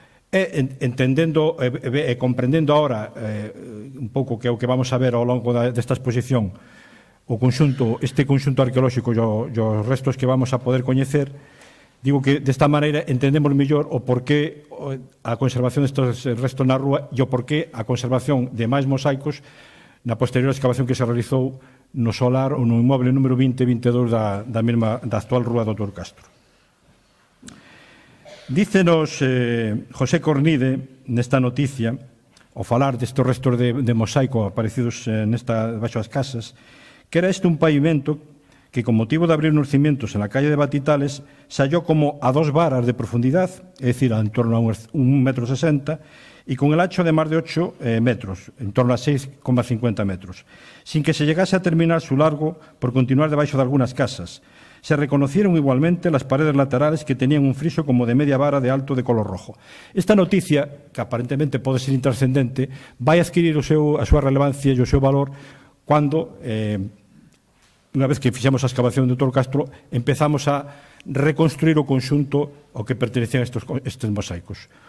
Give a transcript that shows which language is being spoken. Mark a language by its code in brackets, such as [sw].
[gl] Entendendo e comprendendo ahora un pouco que é o que vamos a ver ao longo desta exposición, este conxunto arqueolóxico e os restos que vamos a poder coñecer, digo que desta maneira entendemos mellor o porqué a conservación destes restos na rúa e o porqué a conservación de máis mosaicos na posterior excavación que se realizou no solar ou no inmoble número 20 e 22 da actual rúa do Dr. Castro. Dícenos José Cornide nesta noticia, ao falar destes restos de mosaico aparecidos baixo as casas, que era este un pavimento que, [es] con motivo de abrir unos cimientos en la calle de Batitales, se halló como a 2 varas de profundidad, es decir, en torno a 1,60 metro, y con el ancho de más de 8 metros, en torno a 6,50 metros, sin que se llegase a terminar su largo por continuar debaixo de algunas casas. Se reconocieron igualmente las paredes laterales que tenían un friso como de media vara de alto de color rojo. [gl] Esta noticia, que aparentemente pode ser intrascendente, vai adquirir a súa relevancia e o seu valor cando, unha vez que fixemos a excavación do Dr. Castro, empezamos a reconstruir o conxunto ao que pertenecían estes mosaicos.